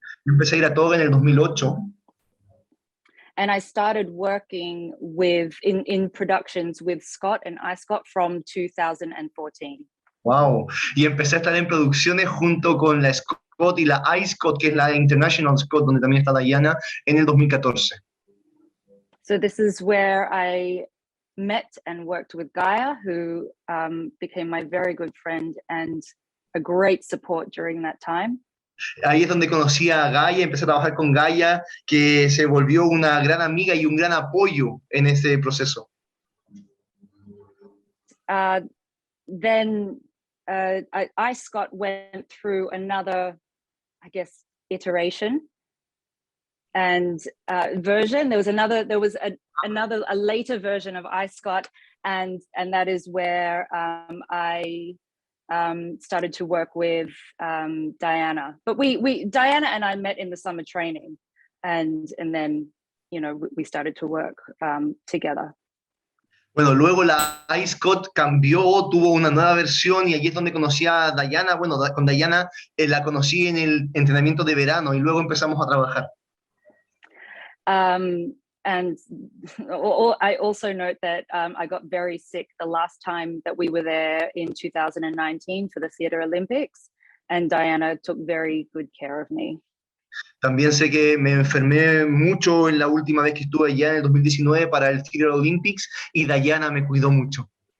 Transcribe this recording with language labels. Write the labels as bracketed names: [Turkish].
[Spanish] Yo empecé a ir a Toga en el 2008. [English] And I started working in productions with Scott and iScott from 2014. Wow. [Spanish] Y empecé a estar en producciones junto con la Scott y la iScott, que es la International Scott, donde también está Diana, en el 2014. [English] So this is where I met and worked with Gaia, who became my very good friend and a great support during that time. [Spanish] Ahí es donde conocí a Gaia, empecé a trabajar con Gaia, que se volvió una gran amiga y un gran apoyo en ese proceso. [English] Then iScott went through another, I guess, iteration and version. There was a later version of iScott, and that is where I started to work with Diana. But Diana and I met in the summer training, and then we started to work together. [Spanish] Bueno, luego la iScott cambió, tuvo una nueva versión y allí es donde conocí a Diana. Bueno, con Diana la conocí en el entrenamiento de verano y luego empezamos a trabajar. [English] And I also note that I got very sick the last time that we were there in 2019 for the Theatre Olympics, and Diana took very good care of me. [Spanish] También sé que me enfermé mucho en la última vez que estuve allá en el 2019 para el Theatre Olympics y Diana me cuidó mucho.